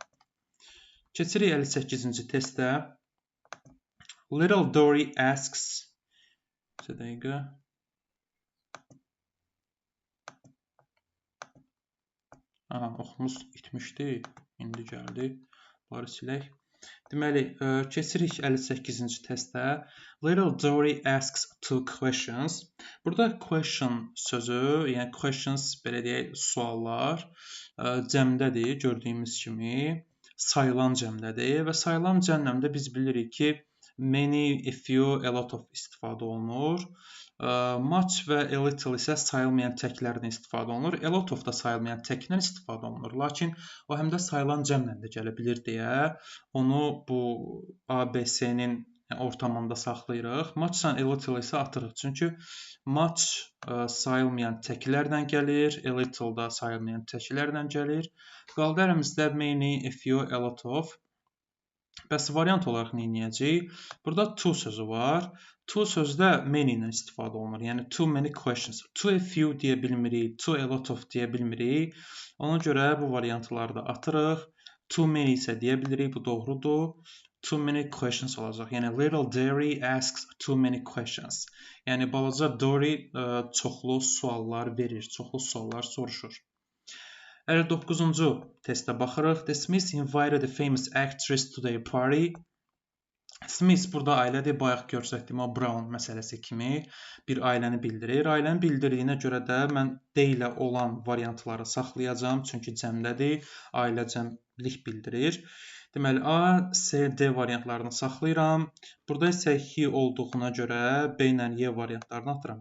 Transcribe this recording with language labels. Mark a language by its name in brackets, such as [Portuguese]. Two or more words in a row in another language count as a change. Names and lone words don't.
[Azerbaijani] Keçirik 58-ci testə. [English] Little Dory asks... [Azerbaijani] Bir dəqiqə. Oxumuz itmişdi. İndi gəldi. Bunları silək. Deməli, keçirik 58-ci testə. [English] Little Dory asks 2 questions. [Azerbaijani] Burada question sözü, yəni questions belə deyək, suallar cəmdədir, gördüyümüz kimi. Sayılan cəmdədir və sayılan cəmləmdə biz bilirik ki, [English] many, a few, a lot of [Azerbaijani] istifadə olunur. Much və [English] a little [Azerbaijani] isə sayılmayan təklərdən istifadə olunur. [English] A lot of [Azerbaijani] da sayılmayan təkdən istifadə olunur. Lakin o həm də sayılan cəmlə də gələ bilir deyə onu bu ABC-nin ortamında saxlayırıq. [English] Much and a little [Azerbaijani] isə atırıq. Çünki much sayılmayan təklərdən gəlir, [English] a little [Azerbaijani] da sayılmayan təklərdən gəlir. Qaldı əlimizdə [English] many, a few, a lot of. [Azerbaijani] Bəs variant olaraq nə edəcəyik? Burada to sözü var. To sözdə many ilə istifadə olunur. Yəni [English] too many questions. To a few [Azerbaijani] deyə bilmirik, [English] to a lot of [Azerbaijani] deyə bilmirik. Ona görə bu variantları da atırıq. [English] Too many [Azerbaijani] isə deyə bilirik, bu doğrudur. [English] too many questions olacaq. Yəni little Dory asks too many questions. [Azerbaijani] Yəni balaca Dory çoxlu suallar verir, çoxlu suallar soruşur. 59-cu testə baxırıq. [English] The Smiths invited a famous actress to their party. [Azerbaijani] Smith burada ailədir, bayaq göstərdiyim o Brown məsələsi kimi bir ailəni bildirir. Ailəni bildirdiyinə görə də mən D ilə olan variantları saxlayacağam, çünki cəmdədir, ailə cəmlik bildirir. Deməli, A, C, D variantlarını saxlayıram. Burada isə he olduğuna görə B ilə Y variantlarını atıram.